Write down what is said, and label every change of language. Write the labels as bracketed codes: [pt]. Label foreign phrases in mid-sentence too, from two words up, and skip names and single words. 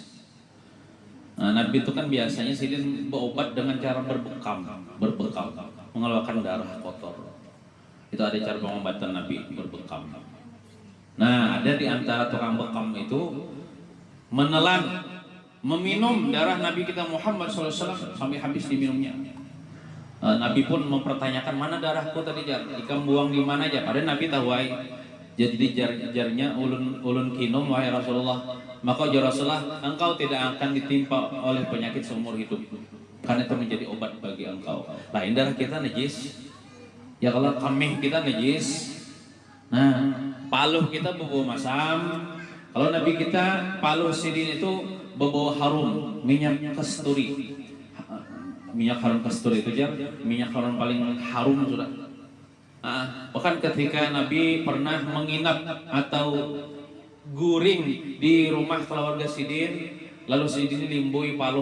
[id] Nah, Nabi itu kan biasanya sidin berobat dengan cara berbekam, mengeluarkan darah kotor. Itu ada cara pengobatan Nabi, berbekam. Nah, ada di antara tukang bekam itu menelan, meminum darah Nabi kita Muhammad SAW sampai habis diminumnya. Nabi pun mempertanyakan, [bjn] mana darahku tadi jar? Ikam buang di mana aja? Padahal Nabi tahu wahai. Jadi jarnya ulun kinum wahai Rasulullah. [id] Maka ya Rasulullah, engkau tidak akan ditimpa oleh penyakit seumur hidup, karena itu menjadi obat bagi engkau. Lain darah kita najis. [bjn] Ya kalau kambing kita najis. Nah, paluh kita berbau masam. Kalau Nabi kita paluh sidin itu berbau harum, minyak kasturi. [id] Minyak harum kasturi itu jar, minyak harum paling harum sudah. Bahkan ketika Nabi pernah menginap atau guring di rumah keluarga sidin, lalu [bjn] sidin limbui paluh.